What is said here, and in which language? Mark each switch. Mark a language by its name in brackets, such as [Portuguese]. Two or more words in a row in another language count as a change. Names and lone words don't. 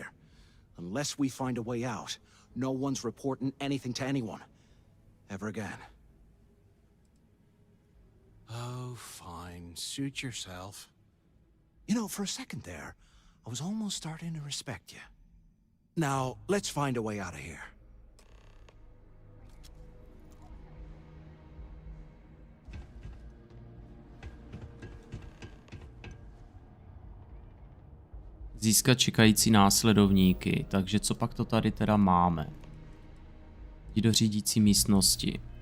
[English] Unless we find a way out, no one's reporting anything to anyone. Ever again. Oh, fine. Suit yourself. You know, for a second there, I was almost starting to respect you. Now, let's find a way out of here. [Czech] Získat čekající následovníky, takže co pak to tady teda máme? Jdi do řídící místnosti.